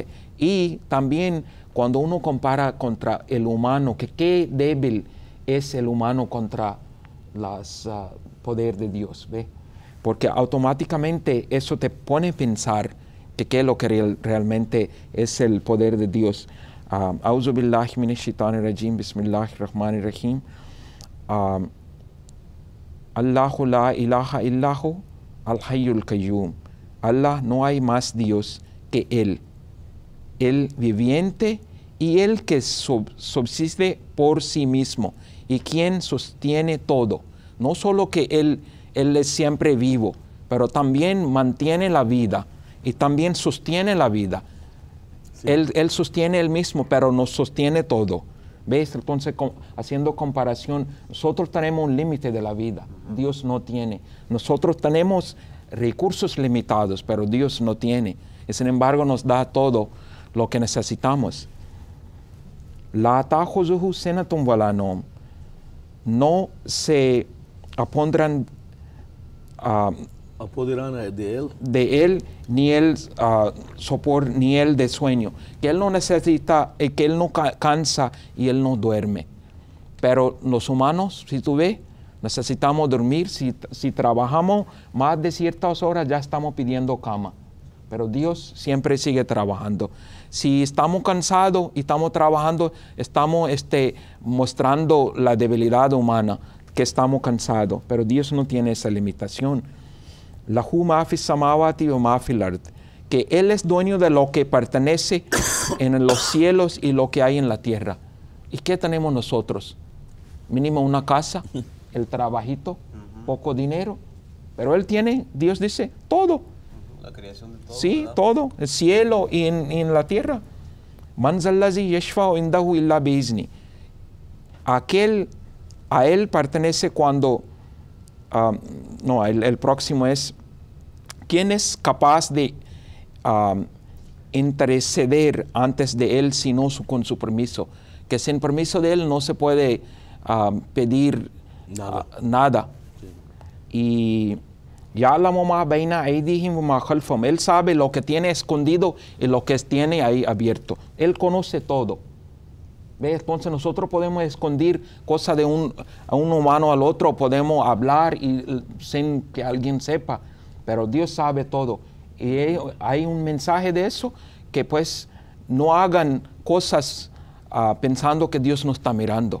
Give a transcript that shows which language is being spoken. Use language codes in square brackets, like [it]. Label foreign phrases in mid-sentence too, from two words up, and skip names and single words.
[es] Y también cuando uno compara contra el humano, que qué débil es el humano contra el poder de Dios, ¿ve? Porque automáticamente eso te pone a pensar que qué es lo que realmente es el poder de Dios. [ar] أعوذ بالله من الشيطان الرجيم، بسم الله الرحمن الرحيم. الله لا إله إلا هو الحي القيوم. [es] Allah, no hay más Dios que Él, el viviente y el que subsiste por sí mismo y quien sostiene todo. No solo que Él es siempre vivo, pero también mantiene la vida y también sostiene la vida. Sí. Él sostiene Él mismo, pero nos sostiene todo. ¿Ves? Entonces, haciendo comparación, nosotros tenemos un límite de la vida, Dios no tiene. Nosotros tenemos recursos limitados, pero Dios no tiene. Y sin embargo, nos da todo lo que necesitamos. [ar] لا تأخذه سنة ولا نوم. [es] No se apoderarán de él ni el sopor ni el de sueño, que él no necesita, que él no cansa y él no duerme. Pero los humanos, si tú ves, necesitamos dormir. Si trabajamos más de ciertas horas, ya estamos pidiendo cama. Pero Dios siempre sigue trabajando. Si estamos cansados y estamos trabajando, estamos mostrando la debilidad humana, que estamos cansados. Pero Dios no tiene esa limitación. [ar] له ما في السماوات وما في الأرض, [es] que Él es dueño de lo que pertenece en los cielos y lo que hay en la tierra. ¿Y qué tenemos nosotros? Mínimo una casa, el trabajito, poco dinero. Pero Él tiene, Dios dice, todo. La creación de todo. Sí, ¿verdad? todo, el cielo y en la tierra. [ar] من ذا الذي يشفع عنده إلا بإذن. [es] A Él pertenece cuando... el próximo es, ¿quién es capaz de interceder antes de Él sino con su permiso? Que sin permiso de Él no se puede pedir nada. Sí. [ar] Y يعلم ما بين أيديهم وما خلفهم. [es] Él sabe lo que tiene escondido y lo que tiene ahí abierto. Él conoce todo. ¿Ve? Entonces nosotros podemos esconder cosas de a un humano al otro, podemos hablar sin que alguien sepa, pero Dios sabe todo. Y hay un mensaje de eso, que pues no hagan cosas pensando que Dios nos está mirando.